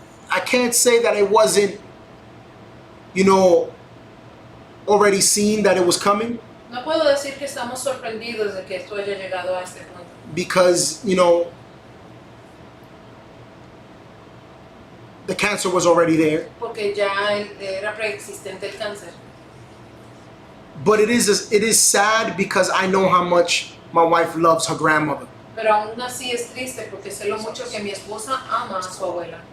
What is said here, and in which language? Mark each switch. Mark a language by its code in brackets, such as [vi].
[en] I can't say that it wasn't, already seen that it was coming, [es] No puedo decir que estamos sorprendidos de que esto haya llegado a este punto. [en] because, the cancer was already there. [es] Porque ya era preexistente el cáncer. [en] But it is sad because I know how much my wife loves her grandmother. [es] Pero aún así es triste porque sé lo mucho que mi esposa ama a su abuela.